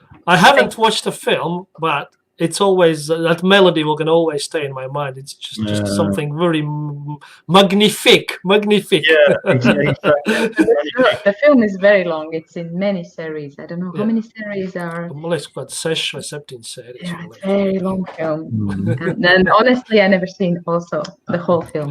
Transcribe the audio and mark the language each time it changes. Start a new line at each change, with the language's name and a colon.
English: I haven't watched the film, but it's always that melody will gonna always stay in my mind. It's just something very magnifique. Yeah, exactly. The film is very long. It's in many series. I don't know how many series are.
Latvian: Man liekas, kaut kāds 6 vai 7 sērijas.
English: Yeah, it's a very long film. And honestly, I never seen also the whole film.